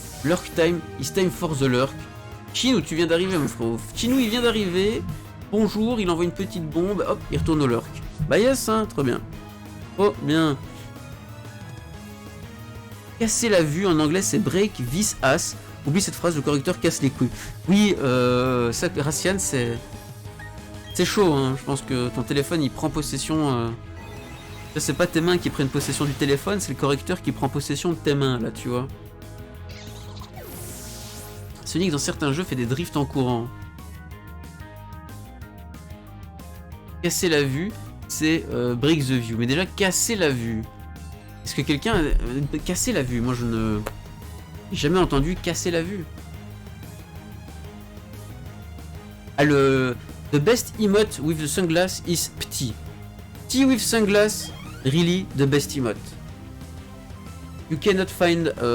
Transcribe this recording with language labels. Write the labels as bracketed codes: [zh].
[en] Lurk time is time for the lurk. [fr] Chinou, tu viens d'arriver mon frérot. Chinou il vient d'arriver. Bonjour, il envoie une petite bombe. Hop, il retourne au lurk. Bah yes, hein, très bien. Oh, bien. Casser la vue en anglais c'est [en] break this ass. [fr] Oublie cette phrase, le correcteur casse les couilles. Oui, ça, Racian, c'est chaud, hein. Je pense que ton téléphone il prend possession. C'est pas tes mains qui prennent possession du téléphone, c'est le correcteur qui prend possession de tes mains là, tu vois. Sonic dans certains jeux fait des drifts en courant. Casser la vue, c'est [en] break the view. [fr] Mais déjà casser la vue. Est-ce que quelqu'un a cassé la vue? Moi je ne j'ai jamais entendu casser la vue. [en] Ah, the best emote with the sunglass is Pti. Pti with sunglass, really the best emote. You cannot find